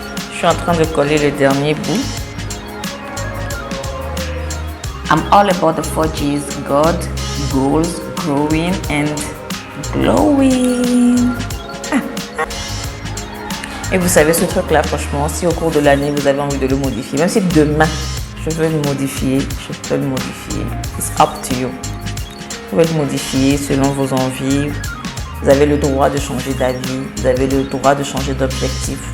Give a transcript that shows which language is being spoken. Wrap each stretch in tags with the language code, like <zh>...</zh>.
<fr>Je suis en train de coller le dernier bout.</fr> <en>I'm all about the 4Gs, God, goals, growing and glowing.</en> <fr>Et vous savez ce truc là, franchement, si au cours de l'année vous avez envie de le modifier, même si demain je veux le modifier, je peux le modifier.</fr> <en>It's up to you.</en> <fr>Vous pouvez le modifier selon vos envies. Vous avez le droit de changer d'avis, vous avez le droit de changer d'objectif.</fr>